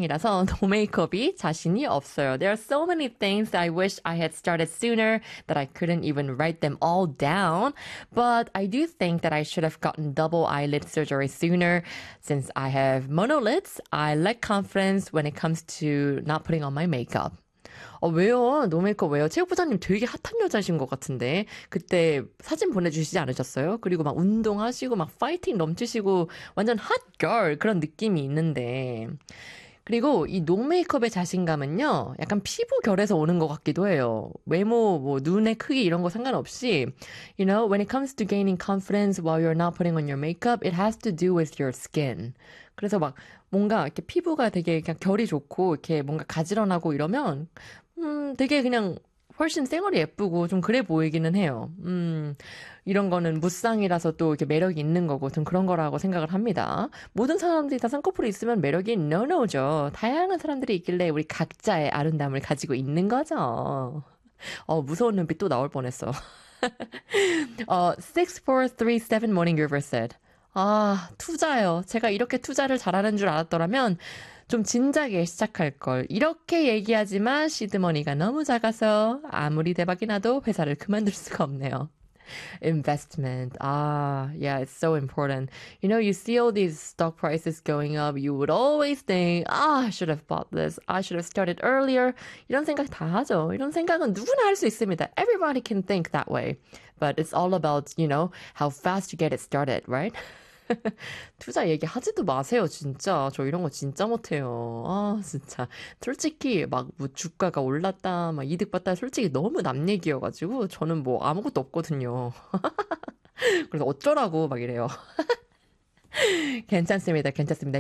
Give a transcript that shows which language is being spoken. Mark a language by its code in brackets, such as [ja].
[ko] 이라서 도메이크업이 자신이 없어요. [en] There are so many things that I wish I had started sooner that I couldn't even write them all down. But I do think that I should have gotten double eyelid surgery sooner. Since I have monolids, I lack confidence when it comes to not putting on my makeup. [ko] 왜요? 노메이크업 왜요? 체육부장님 되게 핫한 여자신 것 같은데 그때 사진 보내주시지 않으셨어요? 그리고 막 운동하시고 막 파이팅 넘치시고 완전 핫걸 그런 느낌이 있는데 그리고 이 노메이크업의 자신감은요 약간 피부 결에서 오는 것 같기도 해요. 외모, 뭐 눈의 크기 이런 거 상관없이 [en] You know, when it comes to gaining confidence while you're not putting on your makeup, it has to do with your skin. [ko] 그래서 막 뭔가 이렇게 피부가 되게 그냥 결이 좋고 이렇게 뭔가 가지런하고 이러면 되게 그냥 훨씬 생얼이 예쁘고 좀 그래 보이기는 해요. 이런 거는 무쌍이라서 또 이렇게 매력이 있는 거고 좀 그런 거라고 생각을 합니다. 모든 사람들이 다 쌍꺼풀이 있으면 매력이 노노죠. 다양한 사람들이 있길래 우리 각자의 아름다움을 가지고 있는 거죠. 무서운 눈빛 또 나올 뻔했어. 6437 Morning River said 아, 투자요. 제가 이렇게 투자를 잘하는 줄 알았더라면 좀 진작에 시작할 걸. 이렇게 얘기하지만 시드머니가 너무 작아서 아무리 대박이 나도 회사를 그만둘 수가 없네요. [en] Investment. Ah, yeah, it's so important. You know, you see all these stock prices going up, you would always think, ah, I should have bought this. I should have started earlier. [ko] 이런 생각 다 하죠. 이런 생각은 누구나 할 수 있습니다. [en] Everybody can think that way. But it's all about, you know, how fast you get it started, right? [ko] 투자 얘기하지도 마세요, 진짜. 저 이런 거 진짜 못해요. 아, 진짜. 솔직히 막 뭐 주가가 올랐다, 막 이득 봤다, 솔직히 너무 남 얘기여가지고 저는 뭐 아무것도 없거든요. 그래서 어쩌라고 막 이래요. 괜찮습니다, 괜찮습니다.